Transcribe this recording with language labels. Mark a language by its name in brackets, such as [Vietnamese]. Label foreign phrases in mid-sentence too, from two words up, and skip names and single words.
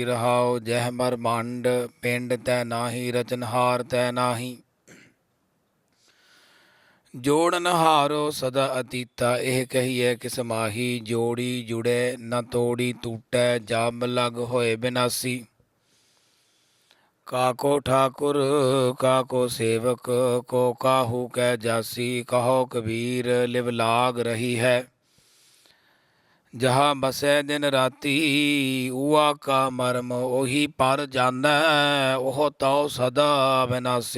[Punjabi] ਰਹਾਉ ਜਹ ਮਰ ਮੰਡ ਪਿੰਡ ਤੈ ਨਾਹੀ ਰਚਨਹਾਰ ਤੈ ਨਾਹੀ। ਜੋੜਨ ਹਾਰੋ ਸਦਾ ਅਤੀਤਾ ਇਹ ਕਹੀਏ ਕਿਸ ਮਾਹੀ। ਜੋੜੀ ਜੁੜੇ ਨ ਤੋੜੀ ਟੂਟੈ ਜਬ ਲਗ ਹੋਏ ਬਿਨਾਸੀ। ਕਾਕੋ ਠਾਕੁਰ ਕਾਕੋ ਸੇਵਕ ਕੋ ਕਾਹੂ ਕੈ ਜਾਸੀ। ਕਹੋ ਕਬੀਰ ਲਿਵ ਲਾਗ ਰਹੀ ਹੈ ਜਹਾਂ ਬਸੈ ਦਿਨ ਰਾਤੀ। ਉਆ ਕਾ ਮਰਮ ਓਹੀ ਪਰ ਜਾਨਾ ਓਹ ਤੋ ਸਦਾ ਵਿਨਾਸੀ।